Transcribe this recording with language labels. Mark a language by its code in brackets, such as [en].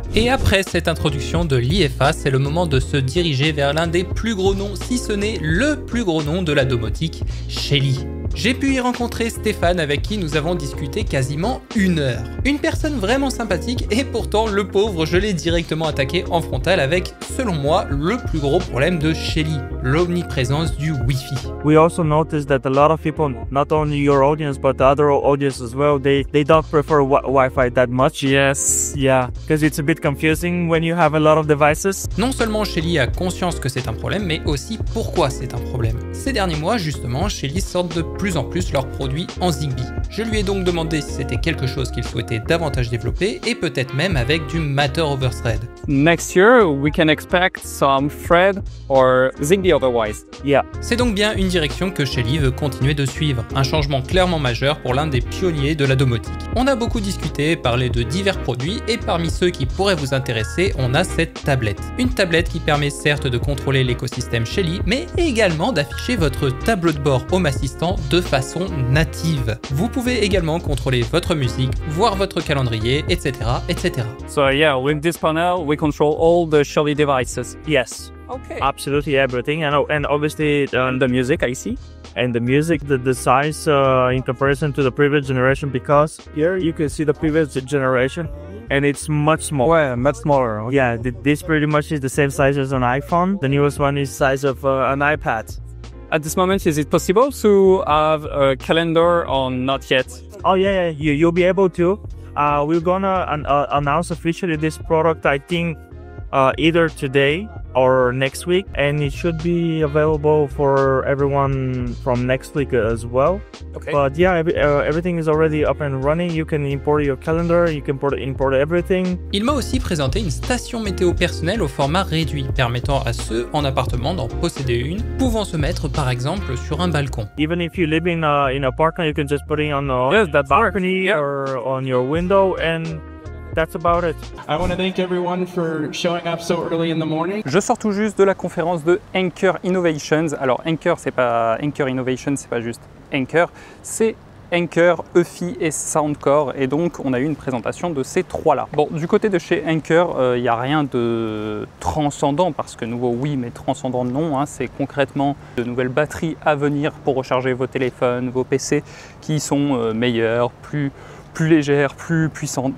[fr] Et après cette introduction de l'IFA, c'est le moment de se diriger vers l'un des plus gros noms, si ce n'est le plus gros nom de la domotique, Shelly. J'ai pu y rencontrer Stéphane avec qui nous avons discuté quasiment 1 heure. Une personne vraiment sympathique et pourtant le pauvre je l'ai directement attaqué en frontal avec, selon moi, le plus gros problème de Shelly, l'omniprésence du Wi-Fi. [en] We also noticed that a lot of people, not only your audience but the other audience as well, they don't prefer Wi-Fi that much. Yes, yeah, because it's a bit confusing when you have a lot of devices. [fr] Non seulement Shelly a conscience que c'est un problème, mais aussi pourquoi c'est un problème. Ces derniers mois, justement, Shelly sort de plus en plus leurs produits en Zigbee. Je lui ai donc demandé si c'était quelque chose qu'il souhaitait davantage développer et peut-être même avec du Matter over Thread. [en] Next year, we can expect some Thread or Zigbee otherwise. Yeah. [fr] C'est donc bien une direction que Shelly veut continuer de suivre, un changement clairement majeur pour l'un des pionniers de la domotique. On a beaucoup discuté, parlé de divers produits et parmi ceux qui pourraient vous intéresser, on a cette tablette. Une tablette qui permet certes de contrôler l'écosystème Shelly, mais également d'afficher votre tableau de bord Home Assistant de façon native. Vous pouvez également contrôler votre musique, voir votre calendrier, etc. etc. [en] So yeah, with this panel, we control all the Shelly devices. Yes. Okay. Absolutely everything, and obviously The music, I see. and the music, the size in comparison to the previous generation, because here you can see the previous generation and it's much smaller. Ouais, much smaller. Okay. Yeah, this pretty much is the same size as an iPhone. The newest one is size of an iPad. At this moment, is it possible to have a calendar or not yet? Oh yeah, you'll be able to. We're gonna announce officially this product, I think, either today or next week, and it should be available for everyone from next week as well. Okay. But yeah, everything is already up and running. You can import your calendar, you can import everything. [fr] Il m'a aussi présenté une station météo personnelle au format réduit, permettant à ceux en appartement d'en posséder une, pouvant se mettre par exemple sur un balcon. [en] Even if you live in an apartment, you can just put it on the balcony or on your window, and that's about it. I want to thank everyone for showing up so early in the morning. [fr] Je sors tout juste de la conférence de Anker Innovations. Alors Anker, c'est pas Anker Innovations, c'est pas juste Anker, c'est Anker, EFI et Soundcore, et donc on a eu une présentation de ces trois-là. Bon, du côté de chez Anker, il n'y a rien de transcendant, parce que nouveau oui, mais transcendant non, hein, c'est concrètement de nouvelles batteries à venir pour recharger vos téléphones, vos PC, qui sont meilleures, plus légère, plus puissante.